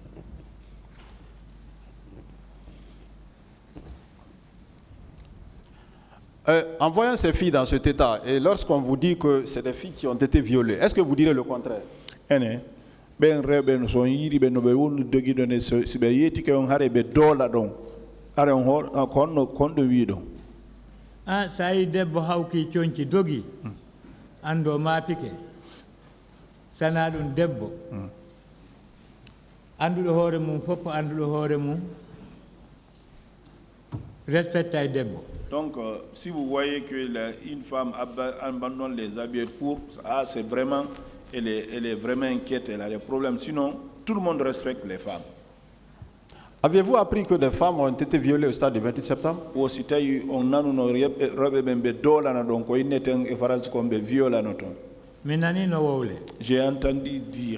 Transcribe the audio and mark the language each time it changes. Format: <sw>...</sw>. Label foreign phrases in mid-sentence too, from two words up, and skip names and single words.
<fr>En voyant ces filles dans cet état, et lorsqu'on vous dit que c'est des filles qui ont été violées, est-ce que vous direz le contraire? Ah, ça y est,</fr> <ff>debbo hawki cionci dogi ando ma pike sana ɗum debbo anduɗo hoore mum fof anduɗo hoore mum respecta debbo.</ff> <fr>Donc si vous voyez que une femme abandonne les habits courts, c'est vraiment elle est vraiment inquiète, elle a des problèmes, sinon tout le monde respecte les femmes. Avez-vous appris que des femmes ont été violées au stade du 28 septembre? J'ai entendu dire.</fr>